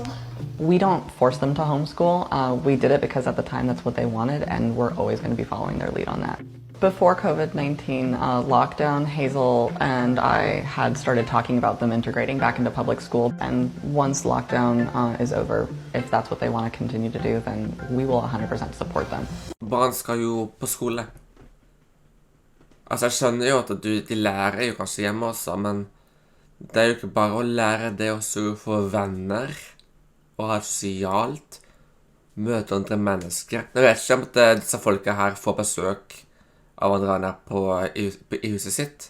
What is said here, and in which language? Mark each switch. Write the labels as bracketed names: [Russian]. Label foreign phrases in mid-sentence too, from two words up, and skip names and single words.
[English] We don't force them to homeschool. We did it because at the time that's what they wanted, and we're always going to be following their lead on that. Before COVID-19 lockdown, Hazel and I had started talking about them integrating back into public school. And once lockdown is over, if that's what they want to continue to do, then we will 100% support them. [Norwegian] Barn skal jo på skole. Altså, jeg skjønner jo at de lærer jo kanskje hjemme også, men det er jo ikke bare å lære det å få venner, og ha et sosialt, møte andre mennesker. Jeg vet ikke om at disse folka her får besøk av andre nær i huset sitt.